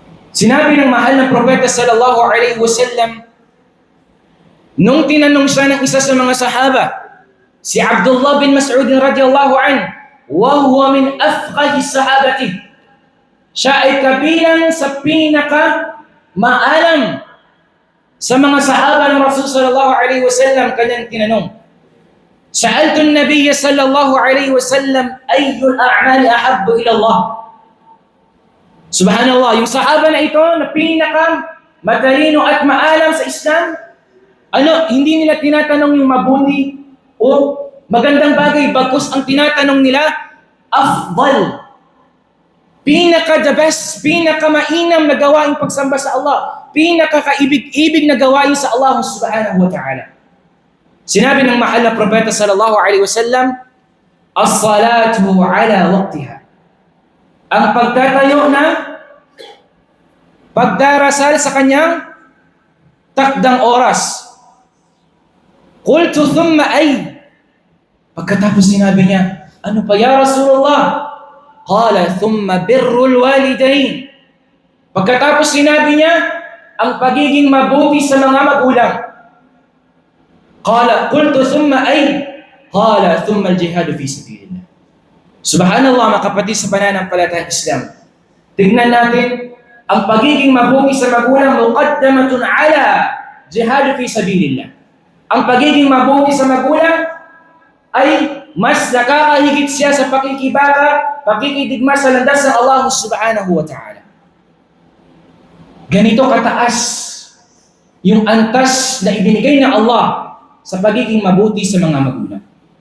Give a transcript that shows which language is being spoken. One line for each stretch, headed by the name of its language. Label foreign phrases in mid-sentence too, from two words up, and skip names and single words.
Filipino: Sinabi ng mahal ng propeta
Arabic: صلى الله عليه وسلم,
Filipino: nung tinanong siya ng isa sa mga sahaba, si Abdullah bin Mas'ud
Arabic: رضي الله عنه, وهو من أفقه الصحابة.
Filipino: Siya ay kabilang sa pinaka maalam sa mga sahaba ng Rasul
Arabic: صلى الله عليه وسلم.
Filipino: Kanyang tinanong,
Arabic: سألت النبي صلى الله عليه وسلم أي الأعمال أحب إلى الله?
Filipino: Subhanallah, yung sahaba na ito na pinaka matalino at maalam sa Islam, hindi nila tinatanong yung mabuti o magandang bagay, bagkus ang tinatanong nila, afdal. Pinaka
English: the best,
Filipino: pinaka mainam na gawain pagsamba sa Allah, pinaka kaibig-ibig na gawain sa Allah
Arabic: سبحانه وتعالى.
Filipino: Sinabi ng mahal na propeta
Arabic: صلى الله عليه وسلم, الصلاة على وقتها.
Filipino: Ang pagtatayo na pagdarasal sa kanyang takdang oras.
Arabic: قلت ثم أي.
Filipino: Pagkatapos sinabi niya, ano pa
Arabic: يا رسول الله? قال ثم بر الوالدين.
Filipino: Pagkatapos sinabi niya, ang pagiging mabuti sa mga magulang.
Arabic: قال قلت ثم أي. قال ثم الجهاد في سبيل الله.
Filipino: Subhanallah, mga kapatid sa pananampalatayang Islam. Tignan natin, ang pagiging mabuti sa magulang
Arabic: مقدمة على جهاد في سبيل الله.
Filipino: Ang pagiging mabuti sa magulang ay mas nakakahigit siya sa pakikibaka, pakikidigma sa landas ng Allah
Arabic: سبحانه وتعالى.
Filipino: Ganito kataas yung antas na ibinigay ng Allah sa pagiging mabuti sa mga magulang.